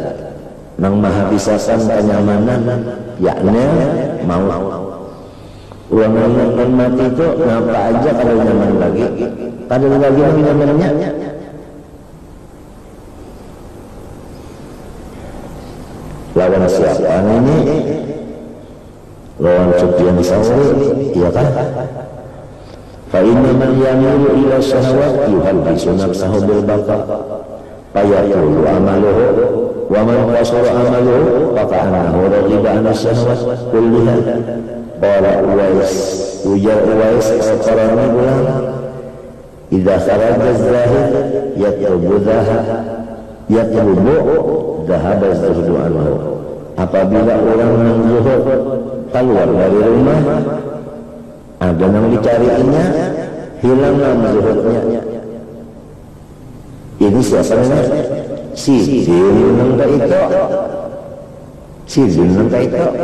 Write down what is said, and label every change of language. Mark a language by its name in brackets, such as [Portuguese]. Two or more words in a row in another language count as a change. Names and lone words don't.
[Banjar] Nang maha bisasan kenyamanan yakni mau. Uang yang mati itu ngapa aja kalau nyaman lagi, kalau lagi nyamannya. Lawan siapa ini? Lawan Sufyan Tsawri, iya kan? [Arabic] فإن من يميل إلى الشهوات يحدث نفسه بالبقاء فيطول أمله ومن قصر أمله فكأنه رغب عن الشهوات كلها. قال أويس, [Banjar] ujar Uwais al-Qarani bilang, [Arabic] إذا خرج الزاهد يطلب ذهب الزهد عنه. [Banjar] Apabila orang yang zuhud keluar dari rumah, ada yang dicarinya, hilanglah zuhudnya. Ini siasatnya sidin nang itu. Sidin nang itu.